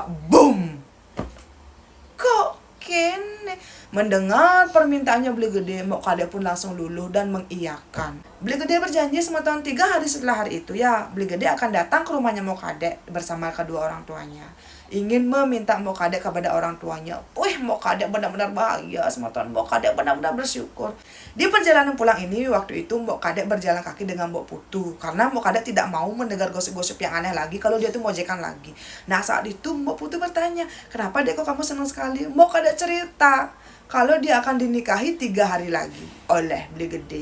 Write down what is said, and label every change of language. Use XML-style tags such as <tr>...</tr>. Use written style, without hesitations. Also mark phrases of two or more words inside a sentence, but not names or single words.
<id>Boom! Kene mendengar permintaannya Beli Gede, Mbok Kadek pun langsung luluh dan mengiyakan. Beli Gede berjanji semeton 3 hari setelah hari itu ya, Beli Gede akan datang ke rumahnya Mbok Kadek bersama kedua orang tuanya, ingin meminta Mbok Kadek kepada orang tuanya. Mbok Kadek benar-benar bahagia semeton. Mbok Kadek benar-benar bersyukur. Di perjalanan pulang ini, waktu itu Mbok Kadek berjalan kaki dengan Mbok Putu, karena Mbok Kadek tidak mau mendengar gosip-gosip yang aneh lagi kalau dia tuh mojekan lagi. Nah, saat itu Mbok Putu bertanya, kenapa Dek kok kamu senang sekali? Mbok Kadek cerita kalau dia akan dinikahi 3 hari lagi oleh Beli Gede.</id>